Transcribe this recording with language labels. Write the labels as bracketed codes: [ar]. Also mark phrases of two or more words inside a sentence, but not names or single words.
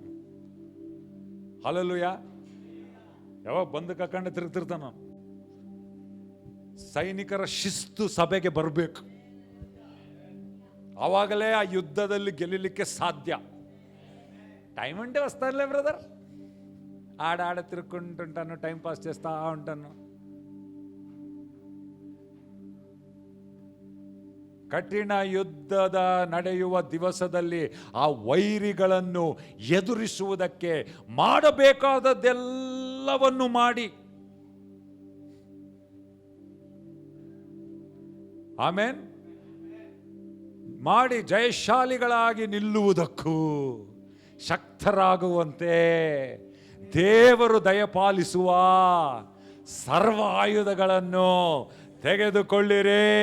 [kn] ಹಲಲುಯ್ಯ. ಯಾವಾಗ ಬಂದು ಕಕ್ಕಂಡು ತಿರುಗ್ತಿರ್ತಾನ ಅವನು. ಸೈನಿಕರ ಶಿಸ್ತು ಸಭೆಗೆ ಬರಬೇಕು, ಆವಾಗಲೇ ಆ ಯುದ್ಧದಲ್ಲಿ ಗೆಲ್ಲಲಿಕ್ಕೆ ಸಾಧ್ಯ. [te] ಟೈಮ್ ఉంటే వస్తానులే బ్రదర్, ఆడ తిరుక్కుంటుంటాను, [en] time pass [te] చేస్తా ఉంటాను. [kn] ಕಠಿಣ ಯುದ್ಧದ ನಡೆಯುವ ದಿವಸದಲ್ಲಿ ಆ ವೈರಿಗಳನ್ನು ಎದುರಿಸುವುದಕ್ಕೆ ಮಾಡಬೇಕಾದದ್ದೆಲ್ಲವನ್ನು ಮಾಡಿ, ಆಮೇನ್, ಮಾಡಿ ಜಯಶಾಲಿಗಳಾಗಿ ನಿಲ್ಲುವುದಕ್ಕೂ ಶಕ್ತರಾಗುವಂತೆ ದೇವರು ದಯಪಾಲಿಸುವ ಸರ್ವ ಆಯುಧಗಳನ್ನು ತೆಗೆದುಕೊಳ್ಳಿರಿ.